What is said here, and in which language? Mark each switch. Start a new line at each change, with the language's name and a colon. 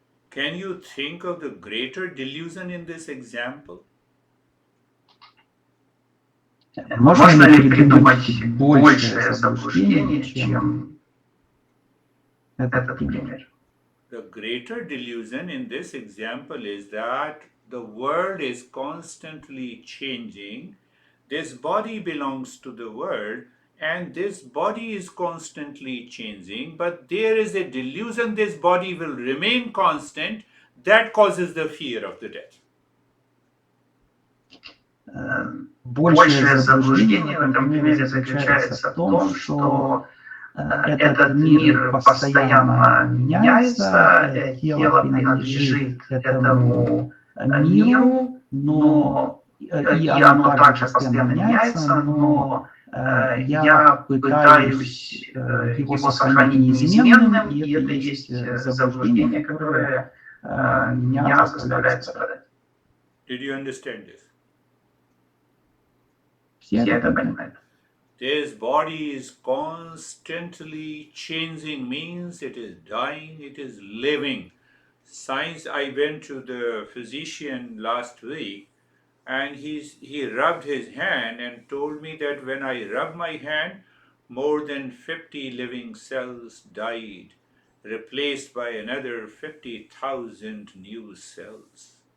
English: Can you think of the greater delusion in this example?
Russian: Можно ли придумать большее заблуждение, чем этот пример?
English: The greater delusion in this example is that the world is constantly changing. This body belongs to the world, and this body is constantly changing, but there is a delusion this body will remain constant. That causes the fear of the death.
Russian: Большее заблуждение в этом примере заключается в том, что этот мир постоянно меняется, тело принадлежит этому миру, но и оно также постоянно меняется, но я пытаюсь его сохранить неизменным, и это и есть заблуждение, которое меня заставляет страдать.
English: Did you understand this?
Russian: Все это понимают.
English: This body is constantly changing, means it is dying, it is living. Science, I went to the physician last week and he rubbed his hand and told me that when I rub my hand, more than 50 living cells died, replaced by another 50,000 new cells.